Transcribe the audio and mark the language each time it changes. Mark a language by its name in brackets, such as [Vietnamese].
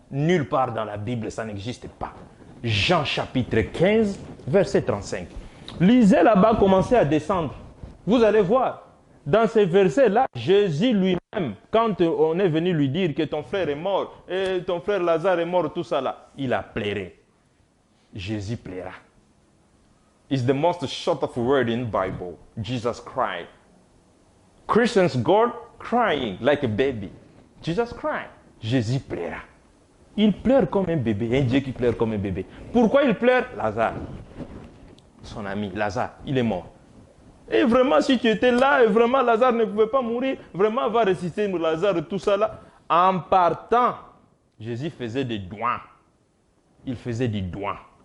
[French] Nulle part dans la Bible, ça n'existe pas. Jean chapitre 15, verset 35. Lisez là-bas, commencez à descendre. Vous allez voir. Dans ces versets-là, Jésus lui-même, quand on est venu lui dire que ton frère est mort, et ton frère Lazare est mort, tout ça là, il a pleuré. Jésus pleura. [English] It's the most short of word in the Bible. Jesus cried. Christians go crying like a baby. Jesus cried. [French] Jésus pleura. Il pleure comme un bébé, un Dieu qui pleure comme un bébé. Pourquoi il pleure? Lazare, son ami, Lazare, il est mort. Et vraiment, si tu étais là, et vraiment Lazare ne pouvait pas mourir, vraiment va ressusciter Lazare, tout ça là. En partant, Jésus faisait des doigts. Il faisait des doigts.